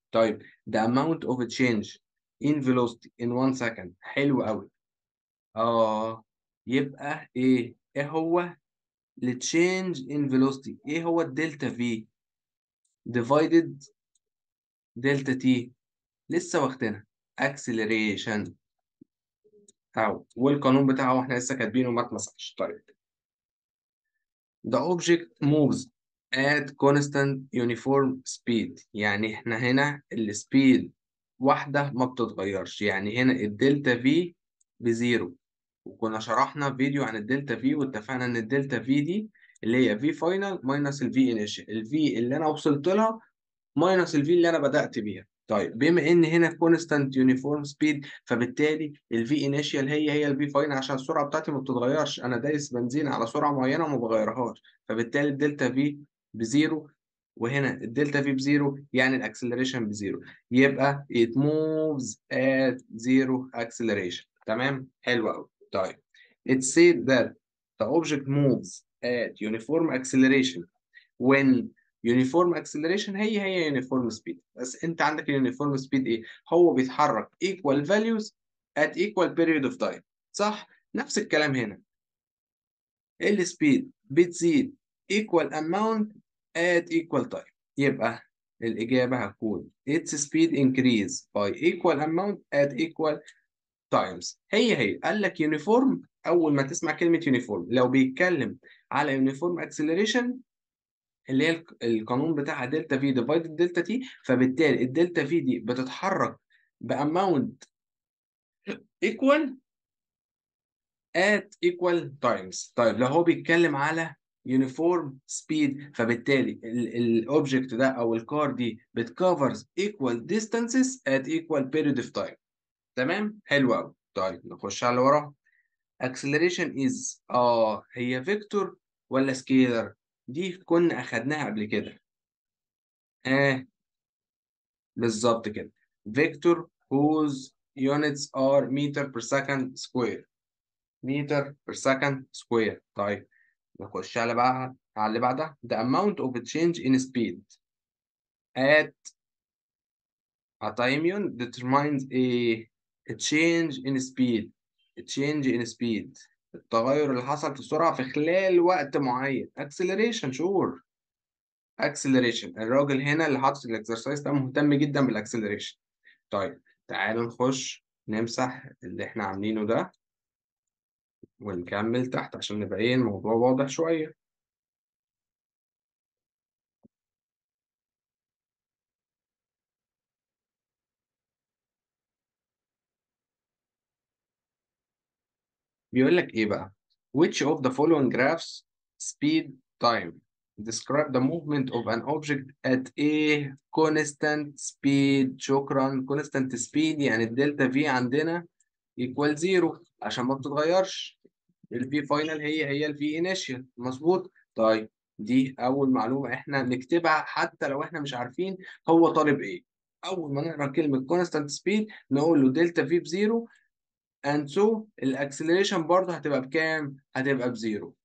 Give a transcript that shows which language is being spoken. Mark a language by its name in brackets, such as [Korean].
[English] طيب the amount of change in velocity in 1 second، [Arabic] حلو قوي. يبقى ايه هو ال change in velocity؟ ايه هو الدلتا في divided دلتا تي؟ لسه واخدينها acceleration اهو، والقانون بتاعه احنا لسه كاتبينه ما اتمسحش. طيب [English] the object moves at constant uniform speed، [Arabic] يعني احنا هنا السبيد واحدة ما بتتغيرش، يعني هنا الدلتا في بزيرو. وكنا شرحنا فيديو عن الدلتا في واتفقنا ان الدلتا في دي اللي هي في فاينل ماينس الفي انيشال، الفي اللي انا وصلت لها ماينس الفي اللي انا بدأت بيها. طيب بما ان هنا كونستانت يونيفورم سبيد، فبالتالي الفي انيشال هي الفي فاين، عشان السرعه بتاعتي ما بتتغيرش، انا دايس بنزين على سرعه معينه وما بغيرهاش، فبالتالي الدلتا في بزيرو، وهنا الدلتا في بزيرو يعني الاكسلريشن بزيرو، يبقى [English] it moves at zero acceleration. [Arabic] تمام، حلو قوي. [English] طيب it said that the object moves at uniform acceleration when [Arabic] يونيفورم اكسلريشن هي يونيفورم سبيد، بس انت عندك اليونيفورم سبيد ايه؟ هو بيتحرك [English] equal values at equal period of time. [Arabic] صح؟ نفس الكلام هنا، السبيد بتزيد [English] equal amount at equal time، [Arabic] يبقى الإجابة هتكون [English] its speed increase by equal amount at equal times. [Arabic] هي قال لك يونيفورم، أول ما تسمع كلمة يونيفورم لو بيتكلم على يونيفورم اكسلريشن اللي هي القانون بتاعها دلتا في ديفايدد دلتا تي، فبالتالي الدلتا في دي بتتحرك باماونت ايكوال ات ايكوال تايمز. طيب لو هو بيتكلم على يونيفورم سبيد، فبالتالي الاوبجكت ده او الكار دي بتكفرز ايكوال ديستانسز ات ايكوال بيريود اوف تايم. تمام، حلو قوي. طيب نخش على اللي وراه. acceleration is هي فيكتور ولا سكيلر؟ دي كنا اخدناها قبل كده. آه بالظبط كده، [English] Vector whose units are meter per second square، meter per second square. طيب نخش على اللي بعدها the amount of change in speed at a time unit determines a change in speed، change in speed [Arabic] التغير اللي حصل في السرعة في خلال وقت معين، [English] acceleration sure acceleration. [Arabic] الراجل هنا اللي حاطط الاكسرسايز ده مهتم جدا بالاكسلريشن. طيب تعالوا نخش نمسح اللي احنا عاملينه ده ونكمل تحت عشان نبقى ايه الموضوع واضح شوية. بيقول لك ايه بقى؟ [English] which of the following graphs speed time describe the movement of an object at a constant speed. [Arabic] شكرا. constant speed يعني الدلتا في عندنا equal zero عشان ما بتتغيرش، الفي فاينل هي الفي انيشال، مظبوط. طيب دي اول معلومه احنا نكتبها حتى لو احنا مش عارفين هو طالب ايه. اول ما نقرا كلمه كونستانت سبيد نقول له دلتا في بزيرو اند سو الاكسلريشن برضه هتبقى بكام؟ هتبقى بزيرو.